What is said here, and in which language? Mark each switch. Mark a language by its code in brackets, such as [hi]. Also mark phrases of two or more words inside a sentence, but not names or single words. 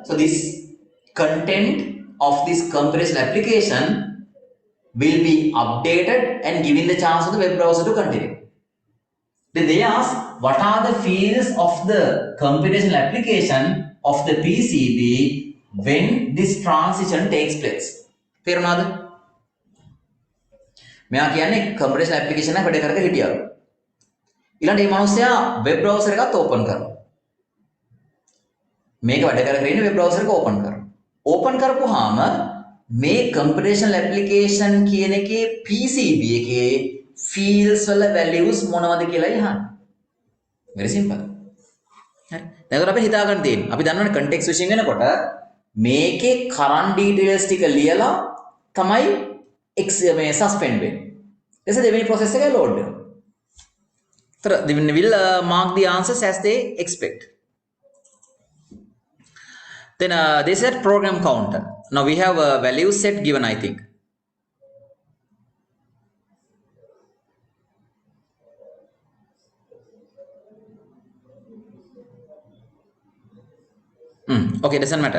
[en] So this content of this computational application will be updated and given the chance of the web browser to continue. Then they ask, what are the fields of the computational application of the PCB when this transition takes place? [si] තේරුණාද? මෙයා කියන්නේ [en] computational application [si] එක වැඩ කරගෙන හිටියා. ඊළඟට මේ මිනිස්සයා [en] web browser [si] එකත් open කරනවා. මේක වැඩ කරගෙන ඉන්න [en] web browser [si] එක open කරනවා. Open කරපුවාම මේ [en] computational application [si] කියන එකේ PCB එකේ fields වල values මොනවද කියලා අහන්න. [en] Very simple. [si] හරි. දැන් අපිට හිතා ගන්න තියෙන්නේ. අපි දන්නවනේ [en] context switching [si] වෙනකොට මේකේ [en] current details [si] ටික ලියලා තමයි මේ suspend වෙන්නේ. එතකොට දෙවෙනි process එක load වෙනවා. [en] So they will mark the answers as they expect. Then they said program counter. Now we have a value set given, I think. Okay, doesn't matter.